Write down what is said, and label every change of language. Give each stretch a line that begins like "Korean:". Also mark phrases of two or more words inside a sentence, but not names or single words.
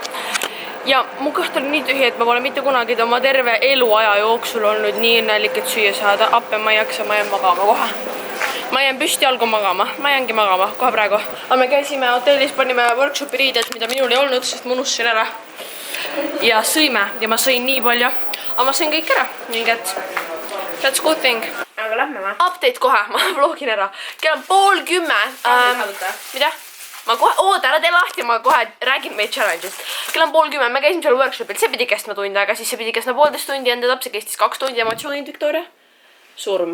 Estonian: Ja mu kõht on nii tühi, et ma pole mitte kunagi oma terve eluaja jooksul olnud nii õnnelik, et süüa saada. Appe ma ei jaksa, ma jään magama kohe. Ma jään püsti jalgu magama, ma jäängi magama kohe praegu. Aga me käisime hotellis, panime workshopi riided, mida minul ei olnud, sest ma unustasin ära. Ja sõime ja ma sõin nii palju. Aga ma sõin kõik ära, nii et
English: that's good thing.
Estonian: Aga lähme ma. Update kohe, ma vlogin ära. Kell on 9:30. Mida? Ma kohe, oota, ära tee lahti, ma kohe räägin meie challenge'ist. Kell on 9:30, me käisime seal workshopil, see pidi kestma tund aega, siis see pidi kestma 1,5 tundi, enda täpselt kestis 2 tundi ja ma tšoogin, Victoria. Surm.